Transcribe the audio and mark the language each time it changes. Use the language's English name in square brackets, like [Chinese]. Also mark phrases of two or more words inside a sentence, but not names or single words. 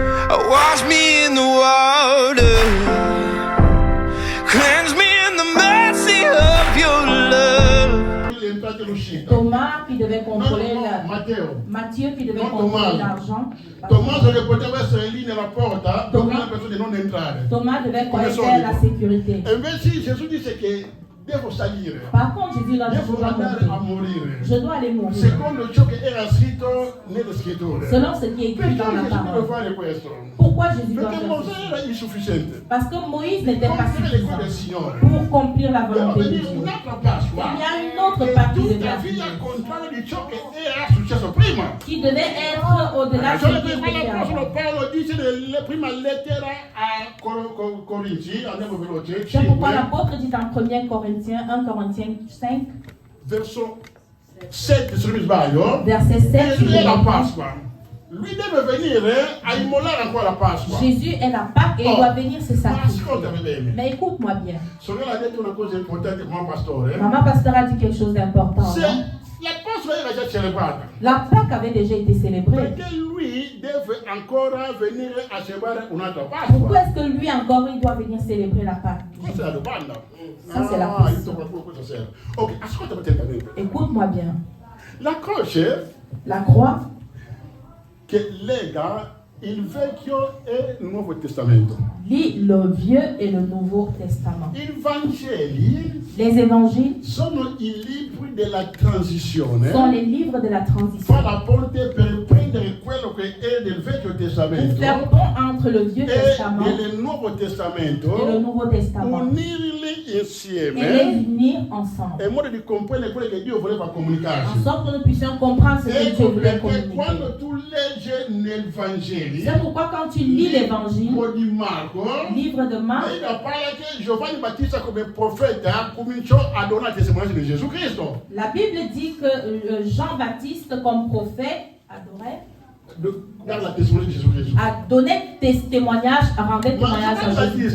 [English] Wash me in the water, cleanse me in the mercy of your love. [French] Thomas qui devait contrôler Matthieu qui devait contrôler l'argent. Thomas devait faire la sécurité. Et même si Jésus dit que [Italian] devo salire. [French] Par contre, Jésus l'a dit, je dois aller mourir. [Italian] Secondo ciò che era scritto nelle scritture. [French] Selon ce qui est écrit dans la parole. Pourquoi Jésus doit faire ça? Parce que Moïse n'était pas suffisant pour accomplir la volonté de Dieu. Il y a une autre partie de la vie qui devait être au-delà de ce qui était avant. C'est pourquoi l'apôtre dit dans 1 Corinthiens 5, verset 7, [Italian] lui deve venire a immolare ancora la Pasqua. [French] Jésus est la Pâque et il doit venir se sacrifier. Mais écoute-moi bien. Maman pasteur a dit quelque chose d'important. [Italian] La Pasqua era già celebrata. [French] La Pâque avait déjà été célébrée. [Italian] Perché lui deve ancora venire a celebrare un'altra Pasqua? [French] Pourquoi est-ce que lui encore il doit venir célébrer la Pâque? [Italian] Questa è la domanda. [French] Ça c'est la question. [Italian] Ok, ascoltami attentamente. [French] Écoute-moi bien. La croix [Italian] che lega il Vecchio e il Nuovo Testamento. [French] Lit le Vieux et le Nouveau Testament. [Italian] I Vangeli, [French] les évangiles, [Italian] sono i libri della transizione. [French] Sont les livres de la transition. [Italian] Fa la ponte per prendere quello che è del Vecchio Testamento. [French] Pour faire pont entre le Vieux Testament et le [Italian] Nuovo Testamento. [French] Et le Nouveau Testament. [Italian] Unirli insieme. [French] Et les unir ensemble. [Italian] In modo di comprendere quello che Dio voleva comunicarci. [French] En sorte que nous puissions comprendre ce que Dieu voulait communiquer. [Italian] Quando tu leggi nel Vangelo, [French] c'est pourquoi quand tu lis l'évangile, livre de Marc, la Bible dit que Jean-Baptiste comme prophète adorait, a donné témoignage, rendait témoignage à Jésus.